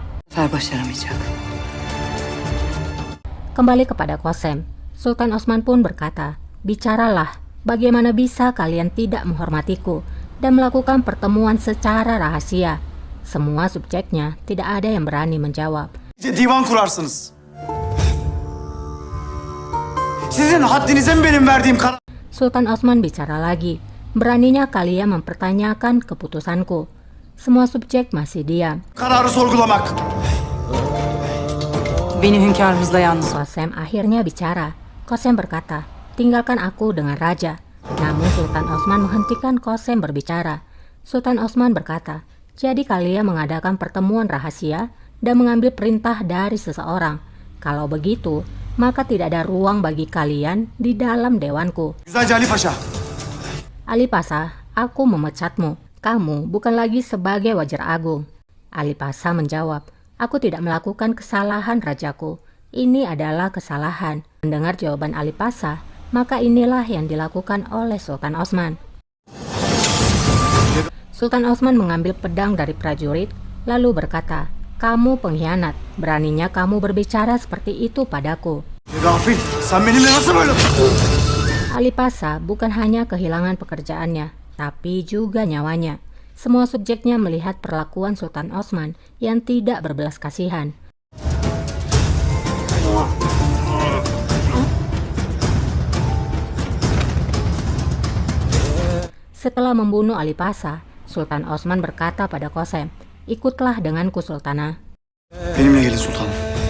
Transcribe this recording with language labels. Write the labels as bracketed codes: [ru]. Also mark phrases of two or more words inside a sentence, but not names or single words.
[tr] Başaramayacak. [id] Kembali kepada Qasem, Sultan Osman pun berkata, bicaralah, bagaimana bisa kalian tidak menghormatiku dan melakukan pertemuan secara rahasia. Semua subjeknya tidak ada yang berani menjawab. [tr] Divan kurarsınız. Sizin haddinize mi benim verdiğim karar? [id] Sultan Osman bicara lagi, beraninya kalian mempertanyakan keputusanku. Semua subjek masih diam. [tr] Kararı sorgulamak. Beni hünkârımızla yalnız. [id] Qasem akhirnya bicara. Qasem berkata, tinggalkan aku dengan raja. Namun Sultan Osman menghentikan Qasem berbicara. Sultan Osman berkata, jadi kalian mengadakan pertemuan rahasia dan mengambil perintah dari seseorang. Kalau begitu, maka tidak ada ruang bagi kalian di dalam dewanku. Güzelce Ali Paşa. Ali Pasha, aku memecatmu. Kamu bukan lagi sebagai wajar agung. Ali Pasha menjawab, aku tidak melakukan kesalahan rajaku. Ini adalah kesalahan. Mendengar jawaban Ali Pasha, maka inilah yang dilakukan oleh Sultan Osman. Sultan Osman mengambil pedang dari prajurit, lalu berkata, kamu pengkhianat, beraninya kamu berbicara seperti itu padaku. [tr] Gafil, sen benimle nasıl böyle? [id] Ali Pasha bukan hanya kehilangan pekerjaannya, tapi juga nyawanya. Semua subjeknya melihat perlakuan Sultan Osman yang tidak berbelas kasihan. Setelah membunuh Ali Pasha, Sultan Osman berkata pada Qasem, ikutlah denganku Sultana. [tr] Benimle gelin sultanım.